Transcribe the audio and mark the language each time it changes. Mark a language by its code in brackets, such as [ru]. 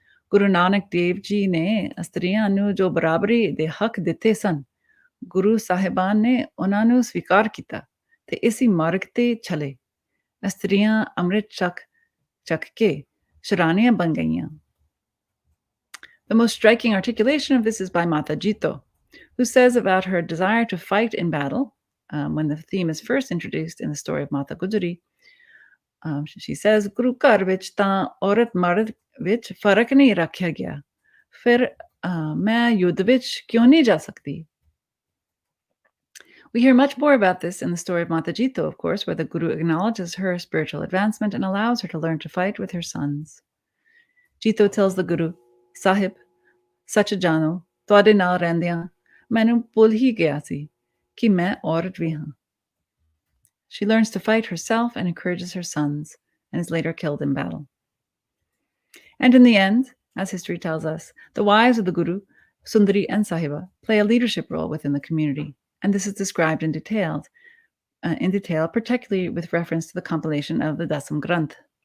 [pa] Guru Nanak Dev Ji ne Astriyan nu jo barabari de hak dite san, Guru Sahiban ne ਉਹਨਾਂ ਨੂੰ ਸਵੀਕਾਰ ਕੀਤਾ ਤੇ ਇਸੀ ਮਾਰਗ ਤੇ ਚਲੇ ਇਸਤਰੀਆਂ ਅੰਮ੍ਰਿਤ ਚੱਕ ਕੇ ਸ਼ਰਾਨੀਆਂ ਬਣ ਗਈਆਂ. [en] The most striking articulation of this is by Mata Jito, who says about her desire to fight in battle, when the theme is first introduced in the story of Mata Gujari. She says, [pa] "Guru ਘਰ ਵਿੱਚ ਤਾਂ ਔਰਤ ਮਰਦ ਵਿੱਚ ਫਰਕ ਨਹੀਂ ਰੱਖਿਆ ਗਿਆ, ਫਿਰ ਮੈਂ ਯੁੱਧ ਵਿੱਚ ਕਿਉਂ ਨਹੀਂ ਜਾ ਸਕਦੀ?" [en] We hear much more about this in the story of Mata Jito, of course, where the Guru acknowledges her spiritual advancement and allows her to learn to fight with her sons. Jito tells the Guru, [pa] "Sahib, sach jano, ਤੁਹਾਡੇ ਨਾਲ ਰਹਿੰਦਿਆਂ ਮੈਨੂੰ ਭੁੱਲ ਹੀ ਗਿਆ ਸੀ ਕਿ ਮੈਂ ਔਰਤ ਵੀ ਹਾਂ." [en] She learns to fight herself and encourages her sons, and is later killed in battle. And in the end, as history tells us, the wives of the Guru, Sundari and Sahiba, play a leadership role within the community. And this is described in detail, particularly with reference to the compilation of the Dasam Granth.